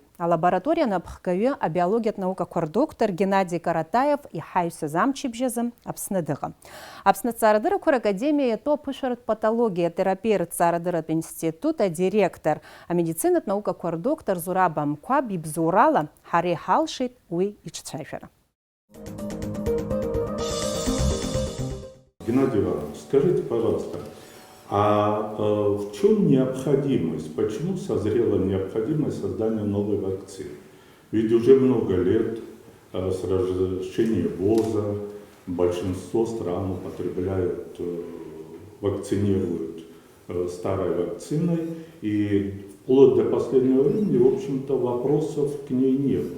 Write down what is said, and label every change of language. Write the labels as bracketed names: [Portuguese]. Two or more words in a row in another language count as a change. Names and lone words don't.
[Abkhazian] Алабораториа напхгаҩы абиологиатә наукақәа рдоктор Геннадий Каратаев иҳаҩсыз амчыбжьазы Аԥсны дыҟам. Аԥсны аҭҵаарадыррақәа ракадемиа иатәу аԥышәаратә патологиа атерапиа рҭҵаарадырратә институт адиректор, амедицинатә наукақәа рдоктор Зураб Амқәаб ибзоурала ҳара иҳалшеит уи иҿцәажәара. [Russian] Геннадий Иванович, скажите, пожалуйста, а в чем необходимость, почему созрела необходимость создания новой вакцины? Ведь уже много лет с расширения ВОЗа большинство стран употребляют, вакцинируют старой вакциной, и вплоть до последнего времени, в общем-то, вопросов к ней не было.